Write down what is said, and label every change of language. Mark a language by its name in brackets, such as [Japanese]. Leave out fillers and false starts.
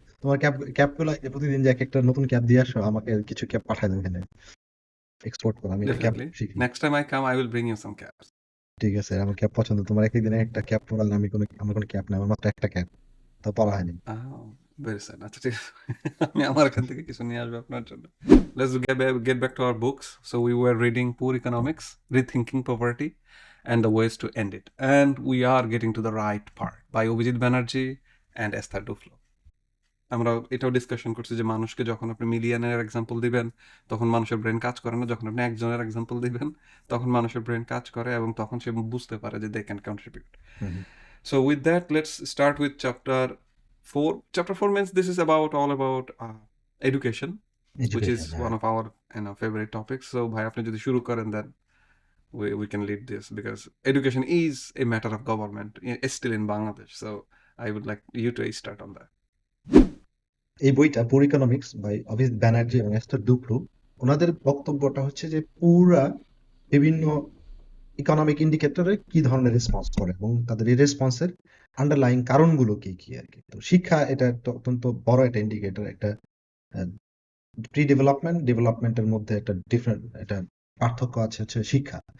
[Bangla] তোমার ক্যাপগুলো প্রতিদিন যে এক একটা নতুন ক্যাপ দিয়ে আসো, আমাকে কিছু ক্যাপ পাঠায় দেবে এখানে, এক্সপোর্ট করো, আমি ক্যাপ ডেফিনিটলি। শিখি। [English] Next time I come, I will bring you some caps. [Bangla] ঠিক আছে, আমার ক্যাপ পছন্দ। তোমার এক একদিনে একটা ক্যাপ পরালে আমার কোনো ক্যাপ নাই, আমার মাত্র একটা ক্যাপ, তো পরা হয়নি। Very sad. আচ্ছা ঠিক আছে। আমি আমার এখান থেকে কিছু নিয়ে আসবো আপনার জন্য। [English] Let's get back to our books. So we were reading Poor Economics, Rethinking Poverty, and the Ways to End It. And we are getting to the right part by Abhijit Banerjee and Esther Duflo. [Bangla] আমরা এটাও discussion করছি যে মানুষকে যখন আপনি মিলিয়নের example দিবেন, তখন মানুষের ব্রেন কাজ করে না। যখন আপনি একজনের এক্সাম্পল দিবেন, তখন মানুষের ব্রেন কাজ করে এবং তখন সে বুঝতে পারে যে [English] They can contribute. So with that, let's start with chapter 4. Chapter 4 means this is all about education, which is [Bangla] education, হ্যাঁ। [English] one of our favorite topics. So [Bangla] bhai apni jodi shuru karen, [English] then we can lead this, because education is a matter of government, still in Bangladesh. So I would like you to start on that. [Bangla] এই বইটা পুর economics by Abhijit Banerjee এবং Esther ডুপ্লো, ওনাদের বক্তব্যটা হচ্ছে যে পুরা বিভিন্ন ইকোনমিক ইন্ডিকেটরে কি ধরনের রেসপন্স করে এবং তাদের এই রেসপন্সের আন্ডারলাইং কারণগুলো কি কি আর কি। তো শিক্ষা এটা একটা অত্যন্ত বড় একটা ইন্ডিকেটর, একটা প্রি ডেভেলপমেন্টের মধ্যে একটা ডিফারেন্ট একটা পার্থক্য আছে হচ্ছে শিক্ষা।